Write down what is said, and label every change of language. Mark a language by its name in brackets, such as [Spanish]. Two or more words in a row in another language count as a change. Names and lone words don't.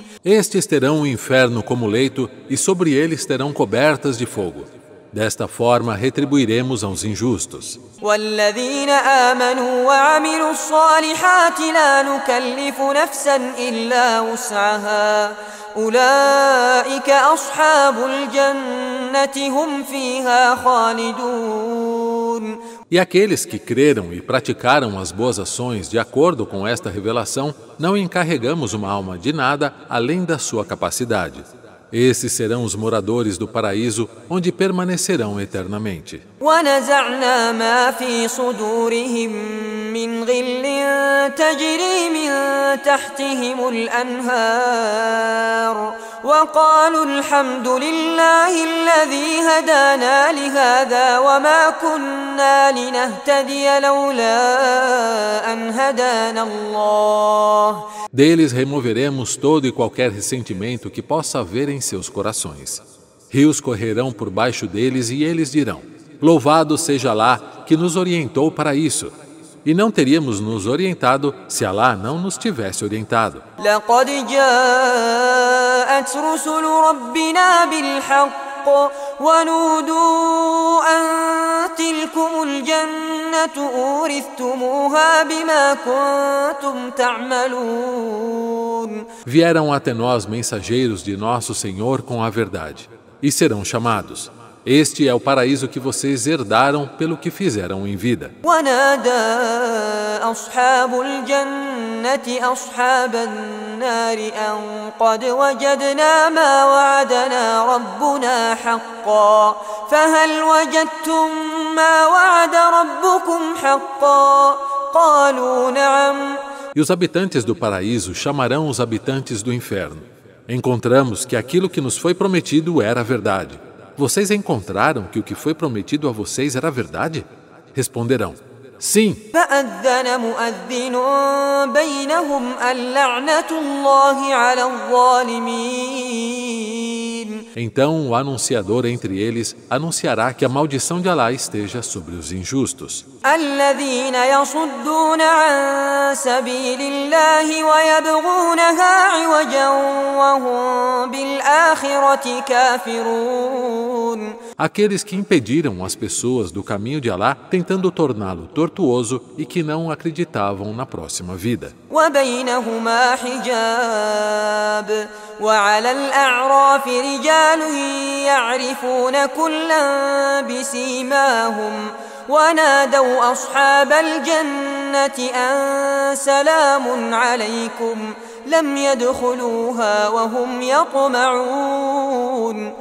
[Portuguese] Estes terão o inferno como leito e sobre eles terão cobertas de fogo. Desta forma retribuiremos aos injustos. [Arabic] والذين آمنوا وعملوا الصالحات لا نكلف نفسا إلا وسعها أولئك أصحاب الجنة هم فيها خالدون. [Portuguese] E aqueles que creram e praticaram as boas ações de acordo com esta revelação, não encarregamos uma alma de nada além da sua capacidade. Esses serão os moradores do paraíso, onde permanecerão eternamente. [Arabic] ونزعنا ما في صدورهم من غل تجري من تحتهم الأنهار وقالوا الحمد لله الذي هدانا لهذا وما كنا لنهتدي لولا أن هدانا الله. [Portuguese] Deles removeremos todo e qualquer ressentimento que possa haver em seus corações. Rios correrão por baixo deles e eles dirão: louvado seja Alá que nos orientou para isso. E não teríamos nos orientado se Alá não nos tivesse orientado. [Arabic] لقد جاءت رسل ربنا بالحق ونودوا أن تلكم الجنة أورثتموها بما كنتم تعملون. [Portuguese] Vieram até nós mensageiros de nosso Senhor com a verdade, e serão chamados: este é o paraíso que vocês herdaram pelo que fizeram em vida. [Arabic] ونادى أصحاب الجنة أصحاب النار أن قد وجدنا ما وعدنا ربنا حقا فهل وجدتم ما وعد ربكم حقا قالوا نعم. [Portuguese] E os habitantes do paraíso chamarão os habitantes do inferno. Encontramos que aquilo que nos foi prometido era verdade. Vocês encontraram que o que foi prometido a vocês era verdade? Responderão: sim. [Arabic] فأذن مؤذن بينهم اللعنة الله على الظالمين. [Portuguese] Então o anunciador entre eles anunciará que a maldição de Alá esteja sobre os injustos. [Arabic] الذين يصدون عن سبيل الله ويبغونها عوجا وهم بالآخرة كافرون. [Portuguese] Aqueles que impediram as pessoas do caminho de Alá, tentando torná-lo tortuoso e que não acreditavam na próxima vida. [Arabic] وبينهما حجاب وعلى الأعراف رجال يعرفون كلا بسيماهم ونادوا أصحاب الجنة أن سلام عليكم لم يدخلوها وهم يطمعون.